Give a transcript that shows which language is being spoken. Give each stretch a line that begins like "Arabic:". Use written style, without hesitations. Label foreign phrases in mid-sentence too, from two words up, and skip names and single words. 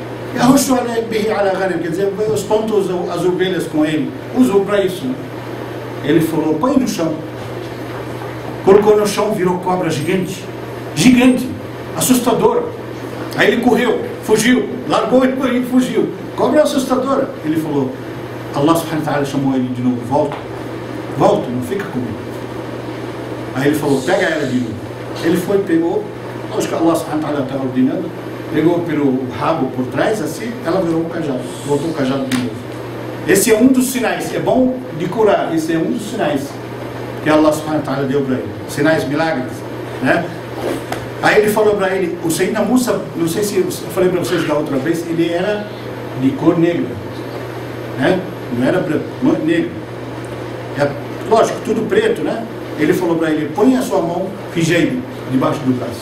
Portuguese: Quer dizer, eu espanto as ovelhas com ele. Uso para isso, né? Ele falou, põe no chão. colocou no chão, virou cobra gigante. Gigante, assustadora. Aí ele correu, fugiu, largou ele e fugiu. Cobra assustadora. Ele falou,
Arabic: الله سبحانه وتعالى
Portuguese: chamou ele de novo, volta, não fica comigo. Aí ele falou, pega ela de novo. Ele foi, pegou, lógico que
Arabic: الله سبحانه وتعالى
Portuguese: estava ordenando, pegou pelo rabo por trás, assim, ela virou um cajado, voltou o cajado de novo. Esse é um dos sinais, é bom de curar, esse é um dos sinais que
Arabic: الله سبحانه وتعالى
Portuguese: deu para ele, sinais, milagres, né? Aí ele falou para ele, o Sayyidina Musa, não sei se eu falei para vocês da outra vez, ele era de cor negra, né? Não era branco, negro. É, lógico, tudo preto, né? Ele falou para ele, põe a sua mão, hijaib, debaixo do braço.